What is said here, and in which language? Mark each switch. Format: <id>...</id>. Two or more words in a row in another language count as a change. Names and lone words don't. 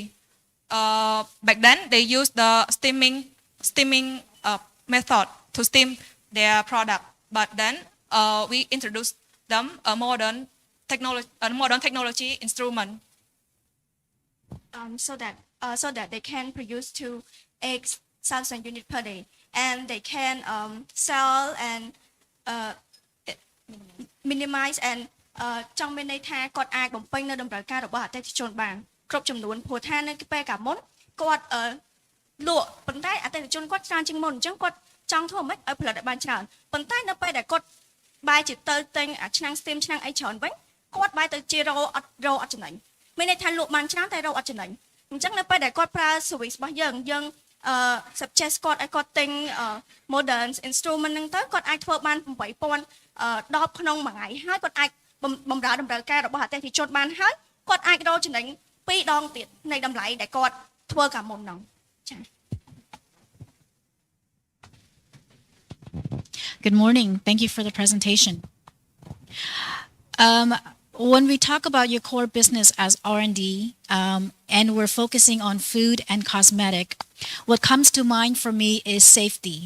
<en>Back then they used the steaming method to steam their product, but then we introduced them a modern technology instrument. So that they can produce 2,000 units per day, and they can sell and minimize and</en> <km>ចង់មានន័យថាគាត់អាចបំពេញនៅតម្រូវការរបស់អតិថិជនបានគ្រប់ចំនួនព្រោះថានៅ ពេលកាលមុនគាត់លក់ប៉ុន្តែអតិថិជនគាត់ច្រើនជាងមុនអញ្ចឹងគាត់ចង់ធ្វើមិនឲ្យផលិតឲ្យបានច្រើនប៉ុន្តែនៅពេលដែល គាត់បាយជាទៅទិញអាឆ្នាំង steam ឆ្នាំងអីច្រើនវិញគាត់បាយទៅជារោអត់ចំណេញមានន័យថាលក់បានច្រើនតែរោអត់ចំណេញអញ្ចឹងនៅពេលដែលគាត់ប្រើ service របស់យើងsuggest គាត់ឲ្យគាត់ទិញ</km> <en>modern instrument</en> <km>ហ្នឹងទៅគាត់អាចធ្វើបាន 8,000 ដបក្នុងមួយថ្ងៃហើយគាត់អាចបំរើតម្រូវការរបស់អតិថិជនបានហើយគាត់អាចរកចំណេញ2ដងទៀតនៃតម្លៃដែលគាត់ធ្វើកាលមុនហ្នឹងចា៎</km> <en>Good morning. Thank you for the presentation. When we talk about your core business as R&D, and we're focusing on food and cosmetic, what comes to mind for me is safety.</en>